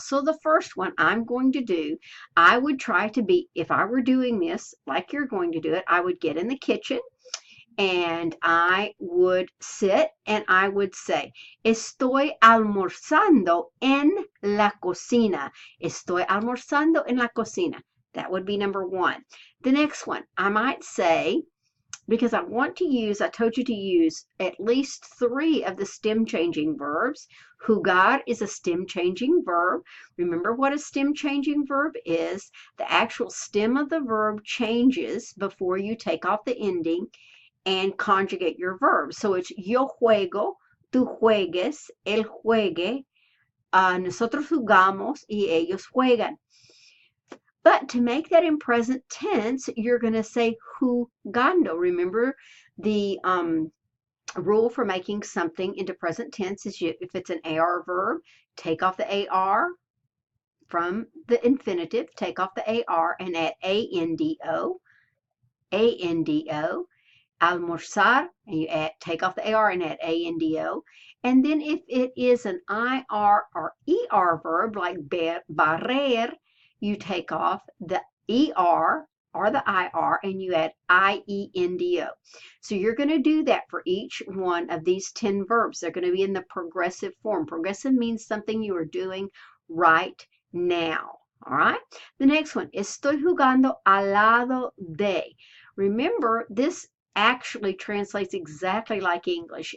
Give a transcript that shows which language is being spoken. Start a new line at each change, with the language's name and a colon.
English: So the first one I'm going to do, I would try to be, if I were doing this like you're going to do it, I would get in the kitchen and I would sit and I would say,
Spanish: estoy almorzando en la cocina. Estoy almorzando en la cocina.
English: That would be number one. The next one, I might say, because I want to use, I told you to use at least 3 of the stem changing verbs. Jugar is a stem changing verb. Remember what a stem changing verb is? The actual stem of the verb changes before you take off the ending and conjugate your verbs. So it's
Spanish: yo juego, tú juegues, él juegue, nosotros jugamos y ellos juegan.
English: But to make that in present tense, you're going to say jugando. Remember the rule for making something into present tense is if it's an AR verb, take off the AR from the infinitive, take off the AR and add ANDO, ANDO. Almorzar, and you take off the AR and add ANDO. And then if it is an IR or ER verb like barrer, you take off the ER or the IR and you add IENDO. So you're going to do that for each one of these 10 verbs. They're going to be in the progressive form. Progressive means something you are doing right now. All right. The next one,
Spanish: estoy jugando al lado de.
English: Remember, this actually translates exactly like English.